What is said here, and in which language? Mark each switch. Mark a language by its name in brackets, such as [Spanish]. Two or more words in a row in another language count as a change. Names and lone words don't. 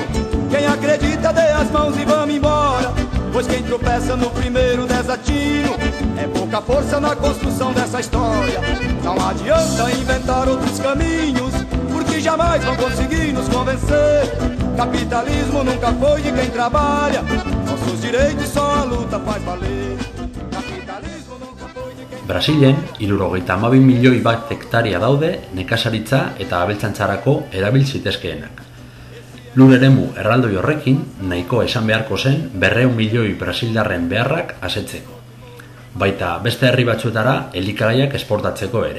[Portuguese] Quem acredita dê as mãos e vamos embora, pois quem tropeça no primeiro desatino é pouca força na construção dessa história. Não adianta inventar outros caminhos, porque jamais vão conseguir nos convencer. Capitalismo nunca foi de quem trabalha, nossos direitos só a luta faz valer. Capitalismo nunca foi de quem... [Basque] Brasilen 72 milioi bat hektaria daude nekazaritza eta abeltzaintzarako erabil zitezkeenak. Lur eremu erraldoi horrekin nahiko esan beharko zen 200 milioi brasildarren beharrak asetzeko. Baita beste herri batzuetara elikagaiak esportatzeko ere.